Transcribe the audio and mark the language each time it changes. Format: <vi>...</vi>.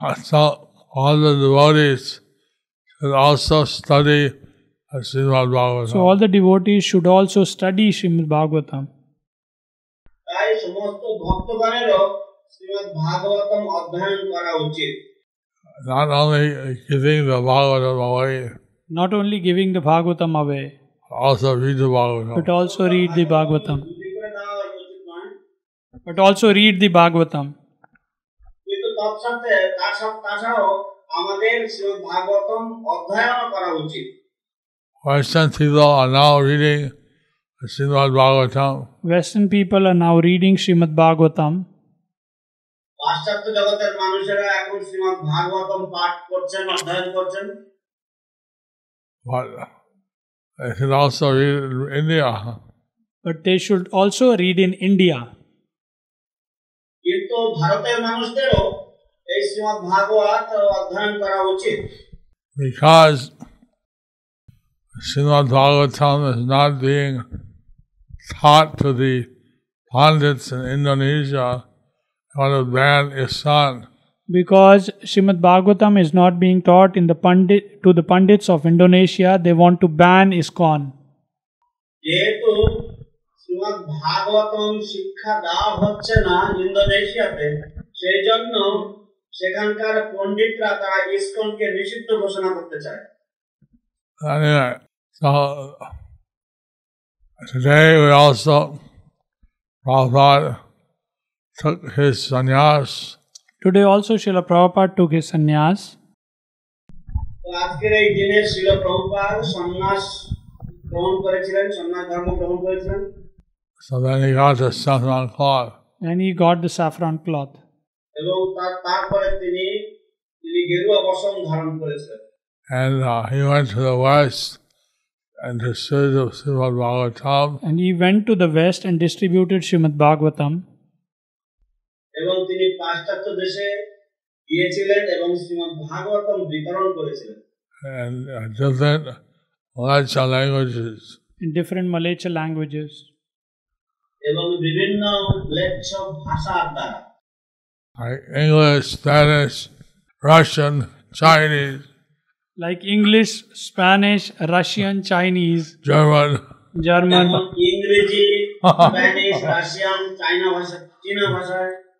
<en>So, all the devotees should also study Srimad-Bhagavatam. So all the devotees should also study Srimad-Bhagavatam.</en> <bn>তাই সমস্ত ভক্তগণেরও শ্রীমদ্ ভাগবতম অধ্যয়ন করা উচিত।</bn> <en>Not only giving the Bhagavatam away, Not only giving the Bhagavatam away, also read the Bhagavatam. but also read the Bhagavatam.</en> <bn>বিক্রি করে দেওয়া উচিত নয়,</bn> <en>But also read the Bhagavatam.</en> <bn>কিন্তু তাছাড়াও আমাদের শ্রীমদ্ ভাগবতম অধ্যয়ন করা উচিত।</bn> <en>Western people are now reading Srimad-Bhagavatam. Western people are now reading Srimad-Bhagavatam.</en> <bn>পাশ্চাত্য জগতের মানুষেরা এখন শ্রীমদ্ ভাগবতম পাঠ করছেন, অধ্যয়ন করছেন।</bn> <en>But they should also read it in India. But they should also read in India.</en> <bn>কিন্তু ভারতের মানুষদেরও এই শ্রীমদ্ ভাগবত অধ্যয়ন করা উচিত।</bn> <en>Because Srimad-Bhagavatam is not being taught to the Pandits in Indonesia, they want to ban ISKCON. Because Srimad-Bhagavatam is not being taught in to the Pandits of Indonesia, they want to ban ISKCON.</en> <bn>যেহেতু শ্রীমদ্ ভাগবতম শিক্ষা দেওয়া হচ্ছে না ইন্দোনেশিয়াতে, সেই জন্য সেখানকার পণ্ডিতরা তারা ইসকনকে নিষিদ্ধ ঘোষণা করতে চায়।</bn> <en>Anyway, so today we also, Prabhupada took his sannyas. Today also Srila Prabhupada took his sannyas.</en> <bn>তো আজকের এই দিনে শ্রীল প্রভুপাদ সন্ন্যাস গ্রহণ করেছিলেন, সন্ন্যাস ধর্ম গ্রহণ করেছিলেন।</bn> <en>So then he got the saffron cloth. And he got the saffron cloth.</en> <bn>এবং তারপরে তিনি গেরুয়া বসন ধারণ করেছিলেন।</bn> <en>And he went to the west and distributed Srimad-Bhagavatam. And he went to the west and distributed Srimad-Bhagavatam.</en> <bn>এবং তিনি পাশ্চাত্য দেশে গিয়েছিলেন এবং শ্রীমদ্ ভাগবতম বিতরণ করেছিলেন।</bn> <en>and different Malacha languages. in different Malacha languages.</en> <bn>এবং বিভিন্ন ম্লেচ্ছ ভাষার দ্বারা</bn> <en>Like English, Spanish, Russian, Chinese, Like English, Spanish, Russian, Chinese, German, German,</en> <bn>যেমন ইংরেজি, স্প্যানিশ, রাশিয়ান, চীনা ভাষায়</bn>